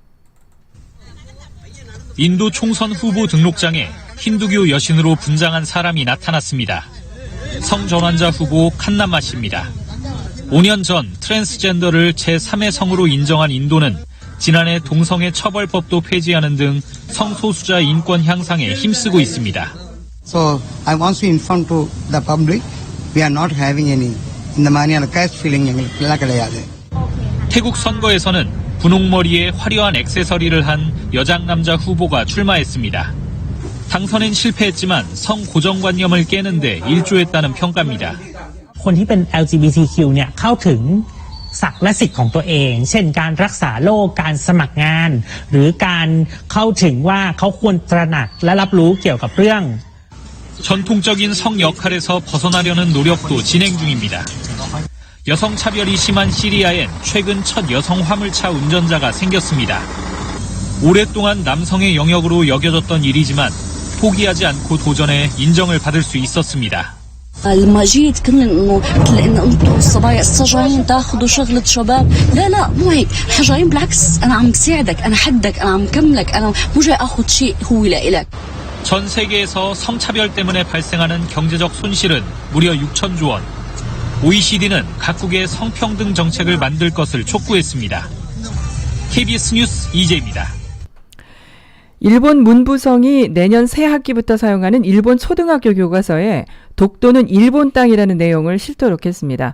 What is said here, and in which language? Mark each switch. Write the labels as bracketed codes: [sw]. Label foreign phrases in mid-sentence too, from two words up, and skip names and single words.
[ko] 인도 총선 후보 등록장에 힌두교 여신으로 분장한 사람이 나타났습니다. 성전환자 후보 칸남마 씨입니다. 5년 전 트랜스젠더를 제3의 성으로 인정한 인도는 지난해 동성애 처벌법도 폐지하는 등 성소수자 인권 향상에 힘쓰고 있습니다. [en] So I want to inform to the public we are not having any in the manner caste feeling [ko] 태국 선거에서는 분홍머리에 화려한 액세서리를 한 여장 남자 후보가 출마했습니다. 당선엔 실패했지만 성 고정관념을 깨는데 일조했다는 평가입니다. [th] คนที่เป็น LGBTQ เนี่ยเข้าถึงศักดิ์และสิทธิ์ของตัวเองเช่นการรักษาโรคการสมัครงานหรือการเข้าถึงว่าเขาควรตระหนักและรับรู้เกี่ยวกับเรื่อง [ko] 전통적인 성 역할에서 벗어나려는 노력도 진행 중입니다. 여성 차별이 심한 시리아엔 최근 첫 여성 화물차 운전자가 생겼습니다. 오랫동안 남성의 영역으로 여겨졌던 일이지만 포기하지 않고 도전해 인정을 받을 수 있었습니다. [ar] لما جيت كنا انه مثل ان انتم الصبايا قصة جايين تاخذوا شغلة شباب لا مو هيك احنا جايين بالعكس انا عم بساعدك انا حدك انا عم كملك انا مو جاي اخذ شيء هو لإلك. [ko] 전 세계에서 성차별 때문에 발생하는 경제적 손실은 무려 6천조 원. OECD는 각국의 성평등 정책을 만들 것을 촉구했습니다. KBS 뉴스 이재입니다. 일본 문부성이 내년 새 학기부터 사용하는 일본 초등학교 교과서에 독도는 일본 땅이라는 내용을 실도록 했습니다.